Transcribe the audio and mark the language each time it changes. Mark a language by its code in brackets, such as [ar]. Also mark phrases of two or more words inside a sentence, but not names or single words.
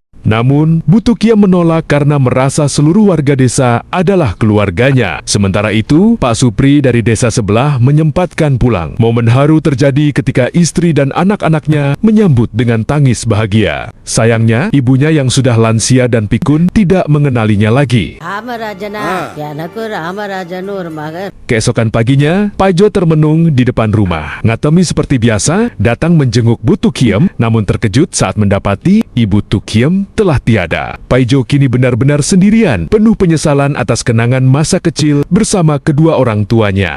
[id] Namun, Bu Tukiem menolak karena merasa seluruh warga desa adalah keluarganya. Sementara itu, Pak Supri dari desa sebelah menyempatkan pulang. Momen haru terjadi ketika istri dan anak-anaknya menyambut dengan tangis bahagia. Sayangnya, ibunya yang sudah lansia dan pikun tidak mengenalinya lagi. [ta] ராமராஜனா எனக்கு ராமராஜன் ஒரு மகன். [id] Keesokan paginya, Paijo termenung di depan rumah. Ngatemi seperti biasa datang menjenguk Bu Tukiem, namun terkejut saat mendapati Ibu Tukiem telah tiada. Paijo kini benar-benar sendirian, penuh penyesalan atas kenangan masa kecil bersama kedua orang tuanya.